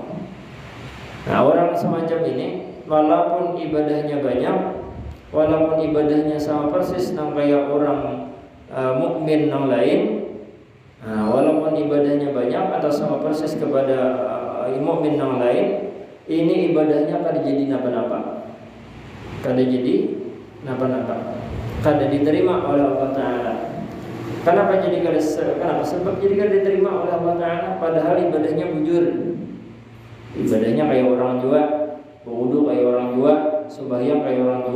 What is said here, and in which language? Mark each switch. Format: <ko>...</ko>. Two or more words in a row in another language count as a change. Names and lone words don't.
<id>Nah, orang semacam ini walaupun ibadahnya banyak, walaupun ibadahnya sama persis nang kayak orang mukmin yang lain, walaupun ibadahnya banyak atau sama persis kepada mukmin yang lain, ini ibadahnya</id> <bjn>kada jadi napa-napa, kada jadi napa-napa, kada diterima</bjn> <id>oleh Allah Ta'ala. Kenapa jadi kenapa?</id> <bjn>Sebab jadi kada diterima oleh Allah Ta'ala, padahal ibadahnya bujur, ibadahnya kayak orang jua, berwudu kayak orang jua, sembahyang kayak orang jua.</bjn>